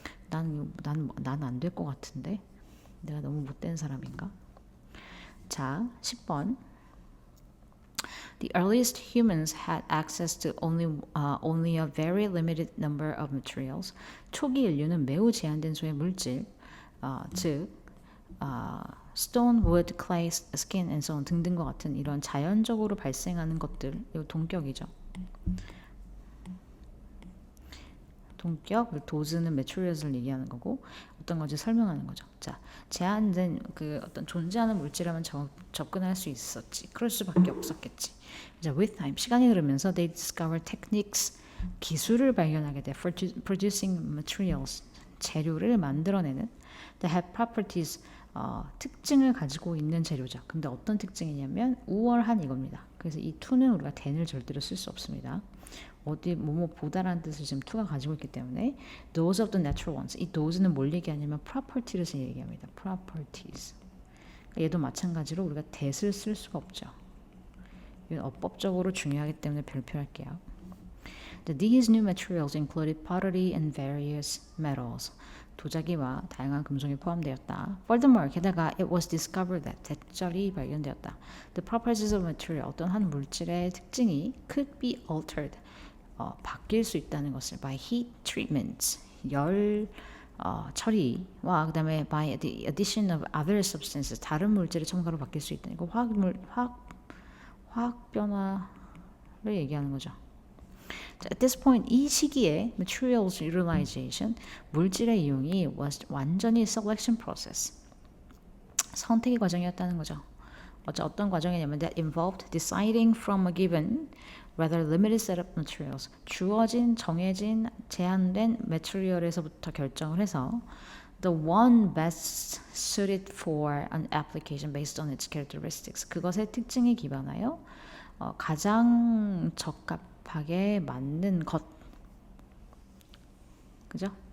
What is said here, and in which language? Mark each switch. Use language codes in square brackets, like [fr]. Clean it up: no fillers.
[ko] 난 안 될 것 같은데 내가 너무 못된 사람인가? 자, 10번. [en] The earliest humans had access to only a very limited number of materials. [ko] 초기 인류는 매우 제한된 수의 물질, 즉 [en] stone, wood, clay, skin, and so on [ko] 등등과 같은 이런 자연적으로 발생하는 것들, 이거 동격이죠. 동격, 도즈는 materials를 얘기하는 거고 어떤 건지 설명하는 거죠. 자, 제한된 그 어떤 존재하는 물질하면 접근할 수 있었지. 그럴 수밖에 없었겠지. 자, [en] with time, [ko] 시간이 흐르면서 [en] they discover techniques, [ko] 기술을 발견하게 돼. [en] For producing materials, [ko] 재료를 만들어내는 [en] that have properties, [ko] 특징을 가지고 있는 재료죠. 근데 어떤 특징이냐면 우월한 이겁니다. 그래서 이 to는 우리가 then을 절대로 쓸 수 없습니다. 어디 뭐뭐 보다라는 뜻을 지금 to가 가지고 있기 때문에 [en] those of the natural ones [ko] 이 those는 뭘 얘기하냐면 property를 얘기합니다. [en] properties. [ko] 그러니까 얘도 마찬가지로 우리가 that을 쓸 수가 없죠. 이건 어법적으로 중요하기 때문에 별표할게요. [en] These new materials included pottery and various metals. [ko] 도자기와 다양한 금속이 포함되었다. [en] Furthermore, 게다가 it was discovered that [ko] 대절이 발견되었다. [en] The properties of material, [ko] 어떤 한 물질의 특징이 [en] could be altered, [ko] 바뀔 수 있다는 것을 [en] by heat treatments, [ko] 열 처리와 그 다음에 [en] by the addition of other substances, [ko] 다른 물질의 첨가로 바뀔 수 있다는 거. 화학 변화를 얘기하는 거죠. 자, [en] at this point [ko] 이 시기에 [en] materials utilization [ko] 물질의 이용이 was 완전히 [en] selection process [ko] 선택의 과정이었다는 거죠. [en] 어떤 과정이냐면 that involved deciding from a given rather limited set of materials [ko] 주어진 정해진 제한된 material에서부터 결정을 해서 [en] the one best suited for an application based on its characteristics [ko] 그것의 특징에 기반하여 가장 적합하게 맞는 그죠?